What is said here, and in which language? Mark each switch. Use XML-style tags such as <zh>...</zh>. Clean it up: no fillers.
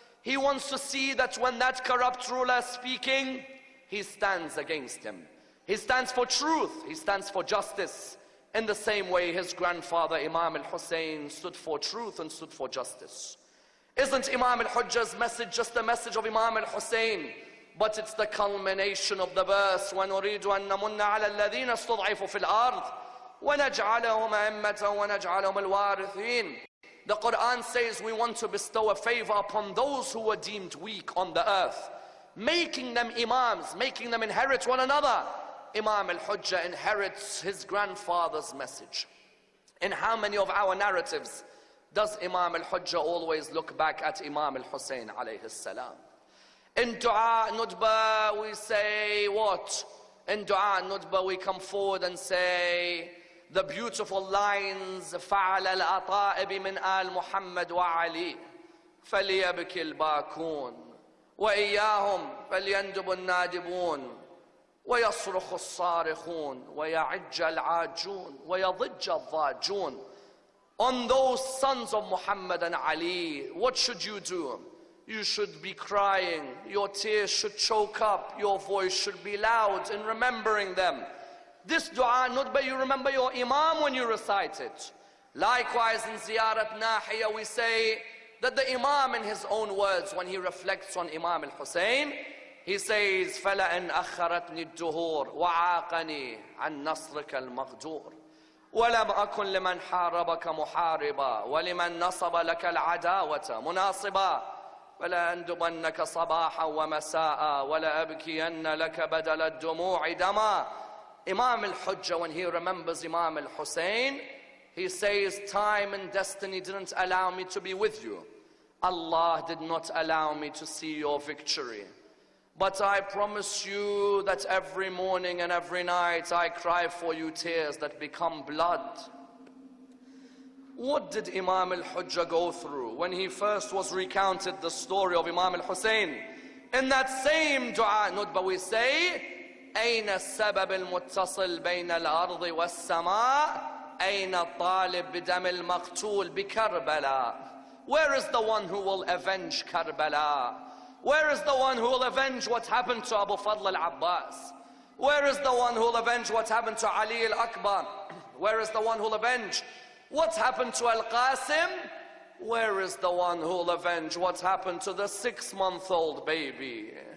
<en>He wants to see that when that corrupt ruler is speaking, he stands against him. He stands for truth. He stands for justice. In the same way his grandfather Imam al-Hussein stood for truth and stood for justice. Isn't Imam al-Hujjah's message just the message of Imam al-Hussein? But it's the culmination of the verse,</en> <ar>وَنُرِيدُ أَن نَمُنَّ عَلَى الَّذِينَ اسْتُضْعِفُوا فِي الْأَرْضِ وَنَجْعَلَهُمْ أَئِمَّةً وَنَجْعَلَهُمُ الْوَارِثِينَ.</ar> <en>The Quran says we want to bestow a favor upon those who were deemed weak on the earth, making them imams, making them inherit one another. Imam al-Hujjah inherits his grandfather's message. In how many of our narratives does Imam al-Hujjah always look back at Imam al-Hussein alayhi salam? In Dua Nudba we say what? In Dua Nudba we come forward and say the beautiful lines</en> <ar>فَعَلَ الْأَطَائِبِ مِنْ آل مُحَمَّدْ وَعَلِي فَلْيَبْكِ الْبَاكُونَ وَإِيَّاهُمْ فَلْيَنْدُبُ النَّادِبُونَ وَيَصْرُخُ الصَّارِخُونَ وَيَعِجَّ الْعَاجُونَ وَيَضِجَّ الضَّاجُونَ.</ar> <en>On those sons of Muhammad and Ali, what should you do? You should be crying, your tears should choke up, your voice should be loud in remembering them. This dua nutbah, you remember your imam when you recite it. Likewise in Ziyarat Nahiya we say that the imam in his own words when he reflects on Imam al-Hussein, he says,</en> <ar>فَلَأَنْ أَخَّرَتْنِي الدُّهُورُ وَعَاقَنِي عَنْ نَصْرِكَ الْمَغْدُورُ وَلَمْ أَكُنْ لِمَنْ حَارَبَكَ مُحَارِبًا وَلِمَنْ نَصَبَ لَكَ الْعَدَاوَةَ مُنَاصِبًا فَلَأَنْدُبَنَّكَ صَبَاحًا وَمَسَاءً وَلَأَبْكِيَنَّ لَكَ بَدَلَ الدُّمُوعِ دَمًا.</ar> <en>Imam al-Hujjah, when he remembers Imam al-Hussein, he says, time and destiny didn't allow me to be with you. Allah did not allow me to see your victory. But I promise you that every morning and every night I cry for you tears that become blood. What did Imam al-Hujjah go through when he first was recounted the story of Imam al-Hussein? In that same dua nutbah we say,</en> <ar>أين السبب المتصل بين الأرض والسماء أين الطالب بدم المقتول بكربلاء.</ar> <en>Where is the one who will avenge Karbala? Where is the one who will avenge what happened to Abu Fadl al-Abbas? Where is the one who will avenge what happened to Ali al-Akbar? Where is the one who will avenge what happened to Al-Qasim? Where is the one who will avenge what happened to the 6-month-old baby?</en>